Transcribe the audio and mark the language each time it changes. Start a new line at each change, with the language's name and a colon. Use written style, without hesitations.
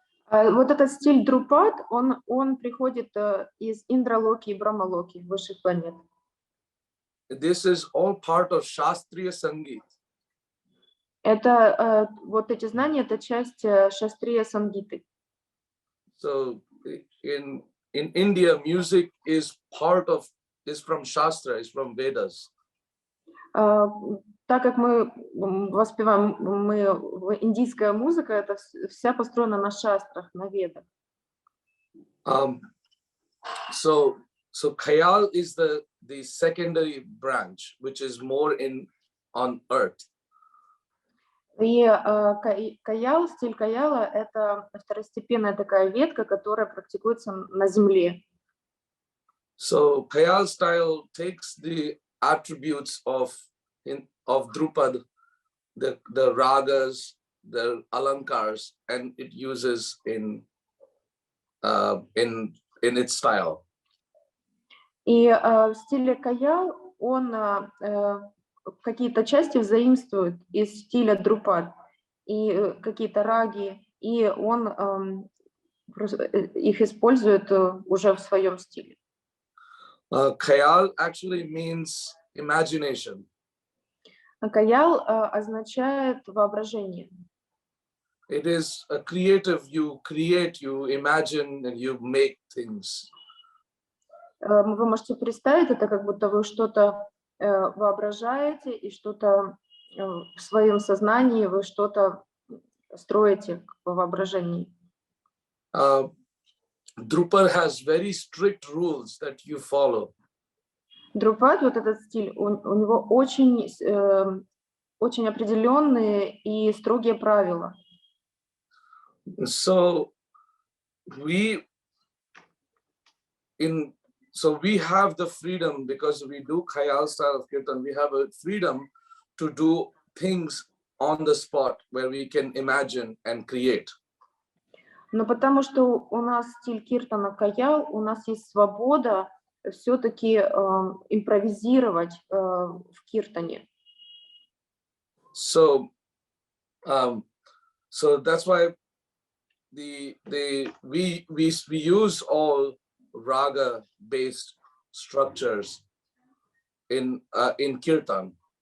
Russian: Вот этот стиль Друпад, он приходит из Индралоки и Брахмалоки, высших планет.
English: This is all part of Shastriya Sangeet.
Russian: Это вот эти знания, это часть Шастрия Сангиты.
English: So in India, music is from Shastra, is from Vedas.
Russian: Так как мы воспеваем, индийская музыка, это вся построена на шастрах, на ведах.
English: So Khayal is the secondary branch, which is more on earth.
Russian: И каял, стиль каяла, это второстепенная такая ветка, которая практикуется на земле.
English: So Khayal style takes the attributes of Drupad, the ragas, the alankars, and it uses in its style.
Russian: И в стиле каял он какие-то части взаимствует из стиля Друпад и какие-то раги, и он их использует уже в своем стиле.
English: Khayal actually means imagination.
Russian: Каял означает воображение.
English: It is a creative, you create, you imagine, and you make things.
Russian: Вы можете представить, это как будто вы что-то воображаете и что-то в своем сознании вы что-то строите по воображении.
English: Drupal has very strict rules that you follow.
Russian: Друпад, вот этот стиль, у него очень определенные и строгие правила.
English: So we have the freedom, because we do Khayal style of Kirtan, we have a freedom to do things on the spot where we can imagine and create.
Russian: Но потому что у нас стиль киртана каял, у нас есть свобода все-таки импровизировать в киртане.
English: So that's why we use all raga based structures in kirtan.